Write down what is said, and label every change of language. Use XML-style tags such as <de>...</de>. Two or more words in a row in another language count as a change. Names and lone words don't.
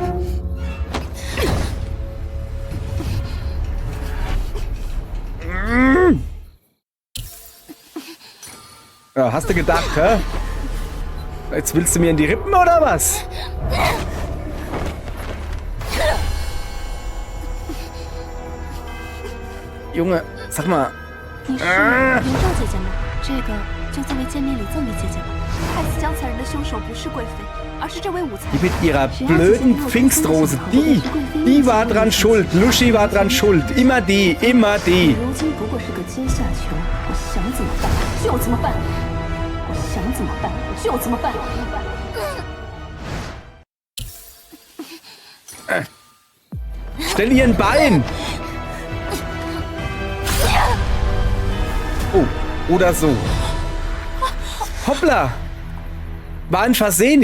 <de>Ja, hast du gedacht, hä? Jetzt willst du mir in die Rippen oder was? Junge, sag mal.</de> <zh>你是林兆姐姐吗？这个就作为见面礼赠给姐姐吧。害死江才人的凶手不是贵妃，而是这位武才。</zh> <de>Die mit ihrer blöden Pfingstrose, die war dran schuld. Lushi war dran schuld. Immer die, immer die.</de> <zh>如今不过是个阶下囚，我想怎么办就怎么办。我想怎么办就怎么办。</zh> <de>Stell ihr ein Bein! Oh, oder so. Hoppla! War ein Versehen.</de>